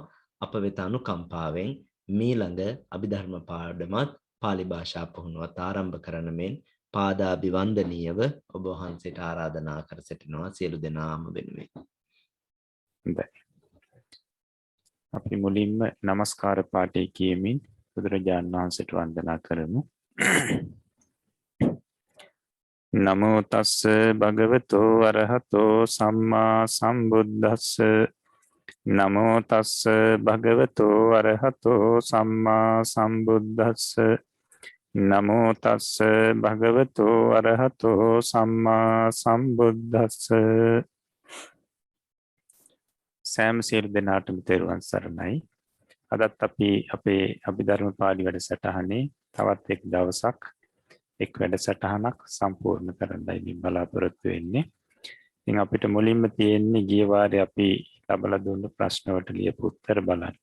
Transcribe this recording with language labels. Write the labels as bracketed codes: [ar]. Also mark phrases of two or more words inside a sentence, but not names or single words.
[si] අප වෙත අනුකම්පාවෙන් මීළඟ අභිධර්ම පාඩමත් pāli භාෂා පුහුණුවත් ආරම්භ කරන මෙන් පාදාභිවන්දනීයව ඔබ වහන්සේට ආරාධනා කර සිටිනවා සියලු දෙනාම වෙනුවෙන්. අපි මුලින්ම নমස්කාර පාඨය කියමින් බුදුරජාණන් වහන්සේට වන්දනා කරමු. [pi] නමෝ තස්ස භගවතු අරහතෝ සම්මා සම්බුද්දස්ස නමෝ තස්ස භගවතු අරහතෝ සම්මා සම්බුද්දස්ස නමෝ තස්ස භගවතු අරහතෝ සම්මා සම්බුද්දස්ස [si] සෑම සියලු දෙනාටම තෙරුවන් සරණයි. අදත් අපි අපේ අභිධර්ම පාළි වැඩසටහනේ තවත් එක් දවසක් එක් වැඩසටහනක් සම්පූර්ණ කරන්නයි මේ බලාපොරොත්තු වෙන්නේ. ඉතින් අපිට මුලින්ම තියෙන්නේ ගිය වාරේ අපි ලබලා දුන්න ප්‍රශ්න වලට ලියපු උත්තර බලන්න.